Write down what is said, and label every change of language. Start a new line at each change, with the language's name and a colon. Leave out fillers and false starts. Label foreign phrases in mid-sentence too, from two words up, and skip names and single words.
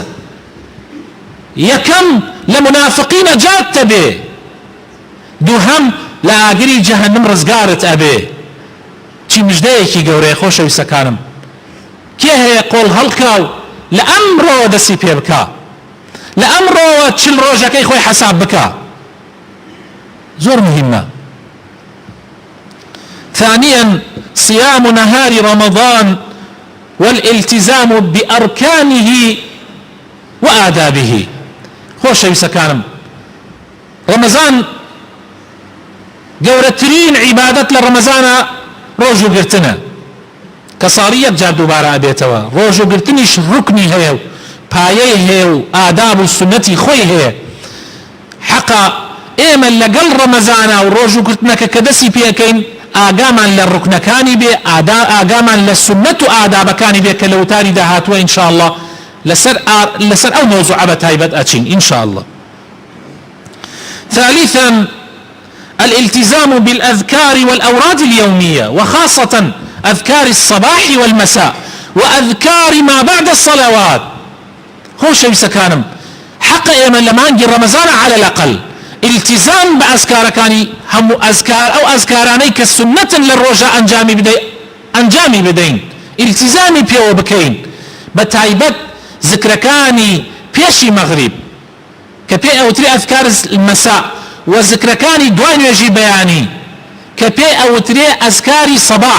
Central Kurdish: یەکەم لە منافقین نەجات دەبێ، دووهەم لە ئاگری جەهەنم ڕزگارت ئەبێ. چی مژدەیەکی گەورەیە خۆشەویستەکانم. کێ هەیە قۆڵ هەڵکا و لە ئەمڕۆوە دەستی پێ بکە، لە ئەمڕۆوە 40 ڕۆژەکەی خۆی حەساب بکە. زۆر مهمە.
Arabic: ثانيا صيام نهار رمضان والالتزام بأركانه وآدابه.
Central Kurdish: خۆشەویستەکانم، ڕەمەزان گەورەترین عیبادەت لە ڕەمەزانە ڕۆژوگرتنە کە ساڵی یەک جار دووبارە ئەبێتەوە. ڕۆژوگرتنیش ڕوکنی هەیە و پایەی هەیە و ئاداب و سنەتی خۆی هەیە. حەقا ئێمە لەگەڵ ڕەمەزانە و ڕۆژوگرتنەکە کە دەستی پێەکەین ئاگامان لە ڕوکنەکانی بێ، ئاگامان لە سنەت و ئادابەکانی بێ کە لە وتاری داهاتووە ئینشاءالله لەسەر ئەو مۆزوعە بە تایبەت ئەچین ئینشاءالله.
Arabic: ثالثا الالتزام بالأذكار والأوراد اليومية وخاصة أذكار الصباح والمساء وأذكار ما بعد الصلوات.
Central Kurdish: خۆشەویستەکانم، حق ئێمە لە مانگی ڕەمەزانە
Arabic: على الأقل التزام
Central Kurdish: بأذكارەکانی هەموو ئەذکار ئەو ئەذکارانەی کە سنەتن لە ڕۆژە ئەنجامی بدەین، التزامی پێوە بکەین، بە تایبەت ذکرەکانی پێشی مەغریب کە پێ ئەوتری
Arabic: ئەذکار المەساء
Central Kurdish: و ذکرەکانی دوای نوێژی بەیانی کە پێ ئەوترێ ئەذکاری سەباح.